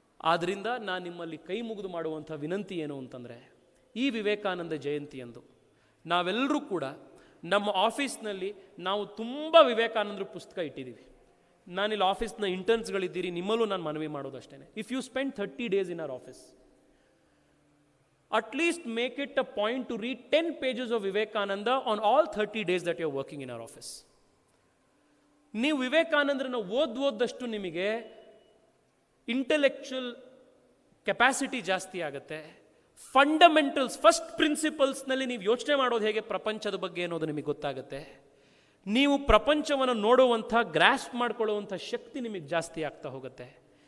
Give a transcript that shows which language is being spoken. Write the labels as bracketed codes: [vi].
[kn] ಆದ್ದರಿಂದ ನಾನು ನಿಮ್ಮಲ್ಲಿ ಕೈ ಮುಗಿದು ಮಾಡುವಂಥ ವಿನಂತಿ ಏನು ಅಂತಂದರೆ, ಈ ವಿವೇಕಾನಂದ ಜಯಂತಿಯಂದು ನಾವೆಲ್ಲರೂ ಕೂಡ ನಮ್ಮ ಆಫೀಸ್ನಲ್ಲಿ ನಾವು ತುಂಬ ವಿವೇಕಾನಂದರ ಪುಸ್ತಕ ಇಟ್ಟಿದ್ದೀವಿ. ನಾನಿಲ್ಲಿ ಆಫೀಸ್ನ ಇಂಟರ್ನ್ಸ್ಗಳಿದ್ದೀರಿ, ನಿಮ್ಮಲ್ಲೂ ನಾನು ಮನವಿ ಮಾಡೋದಷ್ಟೇ. [en] If you spend 30 days in our office, at least make it a point to read 10 pages of Vivekananda on all 30 days that you are working in our office. [kn] ನೀವು ವಿವೇಕಾನಂದರನ್ನ ಓದಷ್ಟು ನಿಮಗೆ ಇಂಟೆಲೆಕ್ಚುವಲ್ ಕೆಪಾಸಿಟಿ ಜಾಸ್ತಿ ಆಗುತ್ತೆ. ಫಂಡಮೆಂಟಲ್ಸ್, ಫಸ್ಟ್ ಪ್ರಿನ್ಸಿಪಲ್ಸ್ನಲ್ಲಿ ನೀವು ಯೋಚನೆ ಮಾಡೋದು ಹೇಗೆ ಪ್ರಪಂಚದ ಬಗ್ಗೆ ಅನ್ನೋದು ನಿಮಗೆ ಗೊತ್ತಾಗುತ್ತೆ. ನೀವು ಪ್ರಪಂಚವನ್ನು ನೋಡುವಂಥ, ಗ್ರಾಸ್ಪ್ ಮಾಡ್ಕೊಳ್ಳುವಂಥ ಶಕ್ತಿ ನಿಮಗೆ ಜಾಸ್ತಿ ಆಗ್ತಾ ಹೋಗುತ್ತೆ.